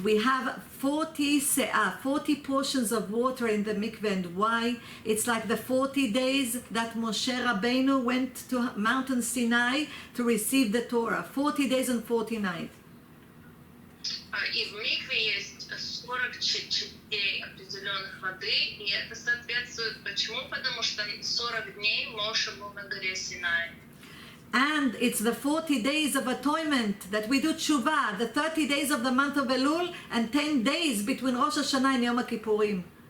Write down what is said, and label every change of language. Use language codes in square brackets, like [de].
[en] We have 40 portions of water in the mikveh, and why? It's like the 40 days that Moshe Rabbeinu went to Mountain Sinai to receive the Torah. 40 days and 40 nights. [ru] И в микве есть 40 частей определенных воды, и это соответствует. Почему? Потому что 40 дней Моше был на горе Синай. [en] And it's the 40 days of atonement that we do tshuva, the 30 days of the month of Elul, and 10 days between Rosh Hashanah and Yom Kippurim.